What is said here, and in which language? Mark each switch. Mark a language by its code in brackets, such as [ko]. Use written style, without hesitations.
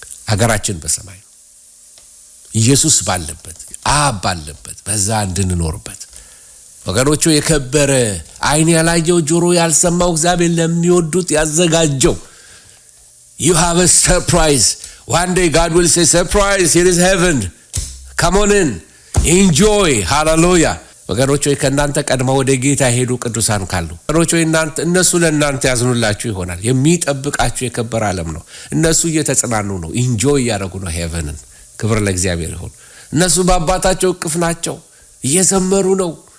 [am] ሀገራችን በሰማይ ነው። ኢየሱስ ባለበት አብ ባለበት በዛ እንድንኖርበት ወገኖቹ የከበረ አይን ያላየው ጆሮ ያልሰማው እግዚአብሔር ለሚወዱት ያዘጋጀው [en] you have a surprise. One day God will say surprise, here is heaven, come on in, enjoy, hallelujah. [am] ወገኖቹ ከእናንተ ቀድመው ወደ ጌታ ሄዱ ቅዱሳን ካሉ ወገኖቹ እነሱ ለእናንተ ያዝኑላችሁ ይሆናል። የሚጠብቃችሁ የከበረ ዓለም ነው። እነሱ እየተጽናኑ ነው፣ ኢንጆይ ያደረጉ ነው ሄቨንን። ክብር ለእግዚአብሔር ይሁን። እነሱ በአባታቸው እቅፍ ናቸው፣ እየዘመሩ ነው።